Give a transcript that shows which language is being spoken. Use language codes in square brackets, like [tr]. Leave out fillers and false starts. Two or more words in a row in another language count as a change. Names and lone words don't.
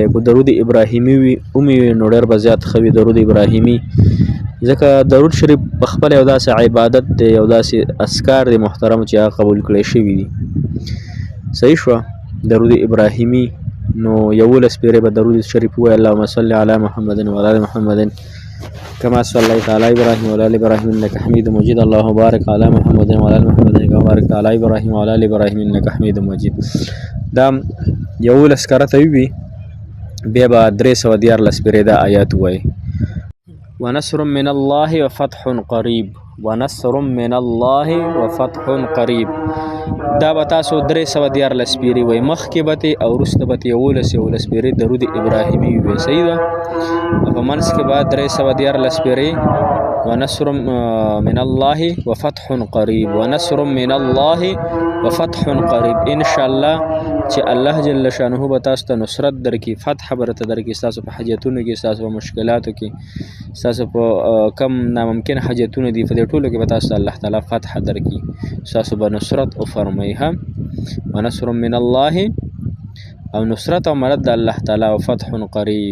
[ps] که درود ابراهیمي وي نو ډېر به زیات ښه وي درود ابراهیمي، ځکه درود شریف په خپله یو داسې عبادت دی، یو داسې اذکار دی محترم چې هغه قبول کړی شوي دي. صحیح شوه؟ درود ابراهیمي نو 11 پیرې به درود شریف وایي. [ar] اللهم صل علی محمد وعلی آل محمد كما صليت على ابراهيم وعلى ال ابراهيم انك حميد مجيد. اللهم بارك على محمد وعلى ال محمد كما باركت على ابراهيم وعلى ال ابراهيم انك حميد مجيد. [ps] دا 11 کرته وي بیا به 314 پیرې دا آیات وایي. [ar] ونصر من الله وفتح قریب، ونصر من الله وفتح قریب. [ps] دا به تاسو 314 پیرې وایي. مخکې به ترې او وروسته به ترې 11 پیرې درود ابراهیمي وي. صحیح ده؟ په منځ کې به 314 پیرې [ar] ونصر من الله وفتح قریب، ونصر من الله وفتح قریب. [ps] انشاءالله چې الله جل شانه به تاسو ته نصرت درکړي، فتح به راته درکړي، ستاسو په حاجتونو کې، ستاسو په مشکلاتو کې، ستاسو په کم ناممکن حاجتونه دي په دې ټولو کې به تاسو ته الله تعالی فتح درکړي، ستاسو به نصرت وفرمایي. [ar] ونصر من الله [ps] او نصرت او مدد د الله تعالی او [ar] فتح قریب.